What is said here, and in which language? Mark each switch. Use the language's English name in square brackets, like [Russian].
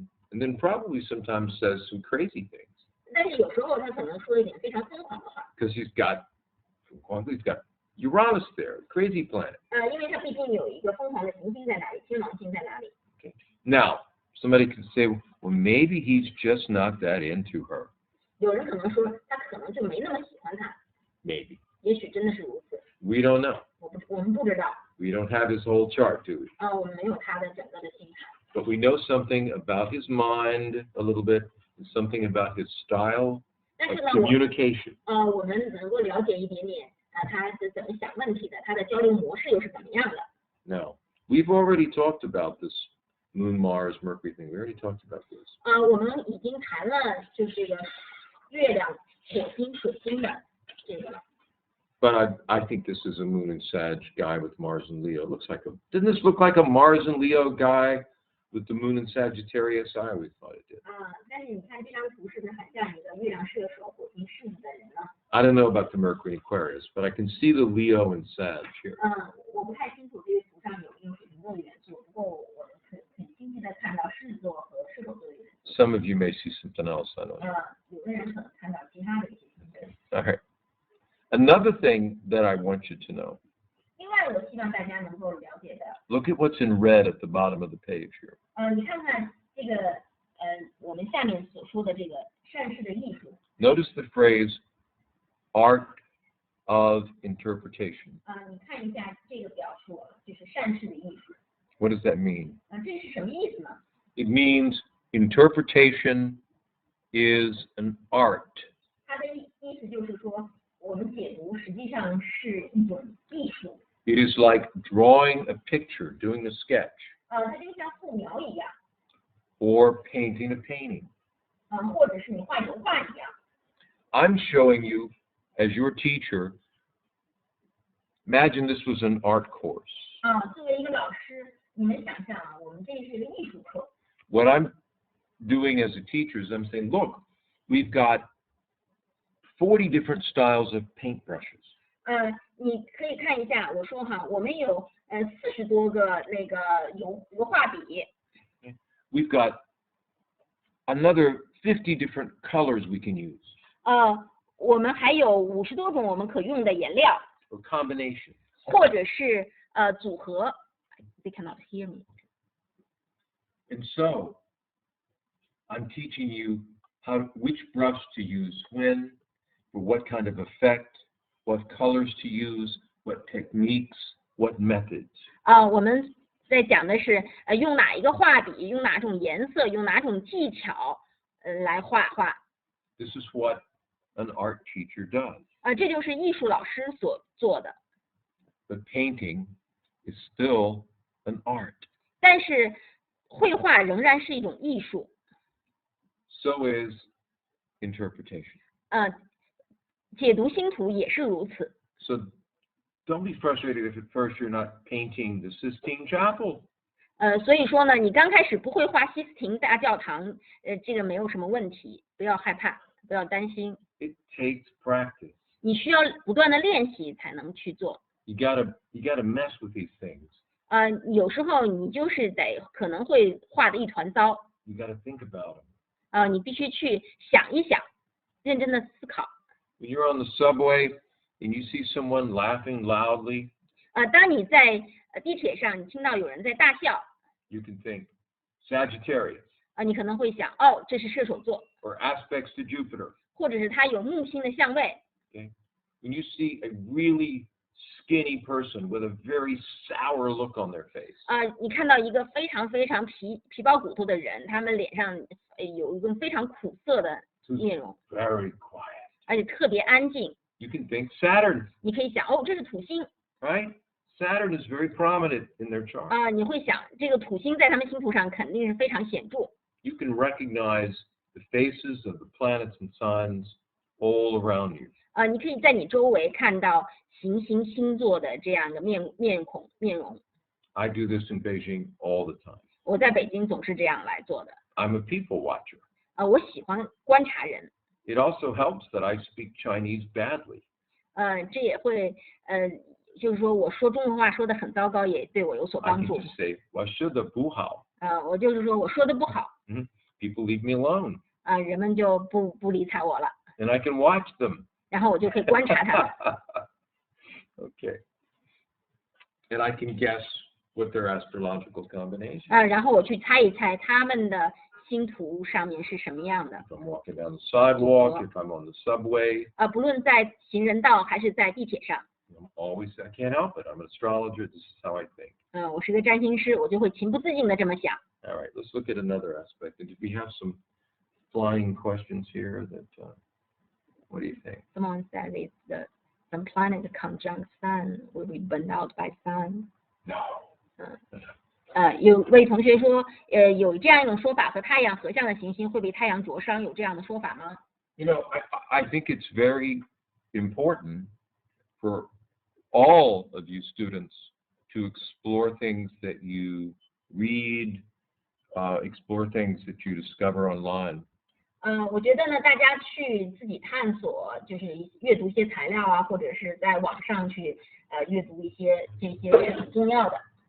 [English] And then probably sometimes says some crazy things. [Chinese] 但是有时候他可能说一点非常疯狂的话。 [English] Because he's got Uranus there, crazy planet. [Chinese] 因为他毕竟有一个疯狂的行星在哪里，天王星在哪里。 [English] Okay. Now, somebody could say, well, maybe he's just not that into her. [Chinese] 有人可能说他可能就没那么喜欢他。 [English] Maybe. [Chinese] 也许真的是如此。 [English] We don't know. [Chinese] 我们不知道。 [English] We don't have his whole chart, do we? [Chinese] 我们没有他的整个的星盘。 [English] But we know something about his mind a little bit, and something about his style of communication. [Chinese] 我们能够了解一点点他是怎么想问题的，他的交流模式又是怎么样的。 [English] Now, we've already talked about this Moon, Mars, Mercury thing. We already talked about this. [Chinese] 我们已经谈了就是这个月亮、火星、水星的这个了。 [English] But I think this is a Moon and Sag guy with Mars and Leo. Didn't this look like a Mars and Leo guy with the Moon and Sagittarius? I always thought it did. [Chinese] 但是你看这张图是不是很像一个月亮射手、火星狮子的人呢？ [English] I don't know about the Mercury and Aquarius, but I can see the Leo and Sag here. [Chinese] 我不太清楚这个图上有没有水瓶座的元素，不过我很清晰的看到狮子座和射手座的元素。 [English] Some of you may see something else. I don't know. [Chinese] 有的人可能看到其他的一些星座。 [English] All right. Another thing that I want you to know. [Chinese] 另外，我希望大家能够了解的。 [English] Look at what's in red at the bottom of the page here. [Chinese] 你看看这个我们下面所说的这个善事的艺术。 [English] Notice the phrase art of interpretation. [Chinese] 你看一下这个表述，就是善事的艺术。 [English] What does that mean? [Chinese] 这是什么意思呢？ [English] It means interpretation is an art. [Chinese] 它的意思就是说，我们解读实际上是一种艺术。 [English] It is like drawing a picture, doing a sketch. [Chinese] 它就像素描一样。 [English] Or painting a painting. [Chinese] 或者是你画油画一样。 [English] I'm showing you as your teacher, imagine this was an art course. [Chinese] 作为一个老师，你们想象我们这是一个艺术课。 [English] What I'm doing as a teacher is I'm saying, look, we've got 40 different styles of paintbrushes. [Chinese] 你可以看一下，我说哈，我们有40多个那个油画笔。 [English] We've got another 50 different colors we can use. [Chinese] 我们还有50多种我们可用的颜料。 [English] Or combinations. [Chinese] 或者是组合。 [English] They cannot hear me. And so, I'm teaching you which brush to use when, for what kind of effect, what colors to use, what techniques, what methods. [Chinese] 我们在讲的是用哪一个画笔，用哪种颜色，用哪种技巧来画画。 [English] This is what an art teacher does. [Chinese] 这就是艺术老师所做的。 [English] But painting is still an art. [Chinese] 但是绘画仍然是一种艺术。 [English] So is interpretation. [Chinese] 解读星图也是如此。 [English] So don't be frustrated if at first you're not painting the Sistine Chapel. [Chinese] 所以说呢，你刚开始不会画西斯廷大教堂，这个没有什么问题，不要害怕，不要担心。 [English] It takes practice. [Chinese] 你需要不断的练习才能去做。 [English] You gotta mess with these things. [Chinese] 有时候你就是可能会画的一团糟。 [English] You gotta think about them. [Chinese] 你必须去想一想，认真的思考。 [English] When you're on the subway and you see someone laughing loudly, [Chinese] 当你在地铁上，你听到有人在大笑， [English] you can think Sagittarius. [Chinese] 你可能会想，这是射手座， [English] Or aspects to Jupiter. [Chinese] 或者是他有木星的相位。 [English] Okay? When you see a really skinny person with a very sour look on their face. [Chinese] 你看到一个非常非常皮包骨头的人，他们脸上有一个非常苦涩的面容， [English] Very quiet. [Chinese] 而且特别安静。 [English] You can think Saturn. [Chinese] 你可以想，这是土星。 [English] Right? Saturn is very prominent in their chart. [Chinese] 你会想，这个土星在他们星图上肯定是非常显著。 [English] You can recognize the faces of the planets and signs all around you. [Chinese] 你可以在你周围看到行星星座的这样的面容。 [English] I do this in Beijing all the time. [Chinese] 我在北京总是这样来做的。 [English] I'm a people watcher. [Chinese] 我喜欢观察人。 [English] It also helps that I speak Chinese badly. [Chinese] 这也会就是说我说中文话说的很糟糕，也对我有所 [English] I [Chinese] 帮助。 [English] just say, [Chinese] 我说的不好. 我就是说我说的不好。 [English] People leave me alone. [Chinese] 人们就不理睬我了。 [English] And I can watch them. [Chinese] 然后我就可以观察他们。 [English] Okay. And I can guess what their astrological combination. [Chinese] 然后我去猜一猜他们的星图上面是什么样的。 [English] If I'm walking down the sidewalk, if I'm on the subway. [Chinese] 不论在行人道还是在地铁上。 [English] I can't help it. I'm an astrologer. This is how I think. [Chinese] 我是个占星师，我就会情不自禁的这么想。 [English] All right, let's look at another aspect. And we have some flying questions here that, what do you think? Someone said it's some planet conjunct sun will be burned out by sun. No. [Chinese] 有位同学说，有这样一种说法，和太阳合相的行星会被太阳灼伤，有这样的说法吗？ [English] You know, I think it's very important for all of you students to explore things that you read, explore things that you discover online. [Chinese] 我觉得呢，大家去自己探索，就是阅读一些材料啊，或者是在网上去阅读一些这些是很重要的。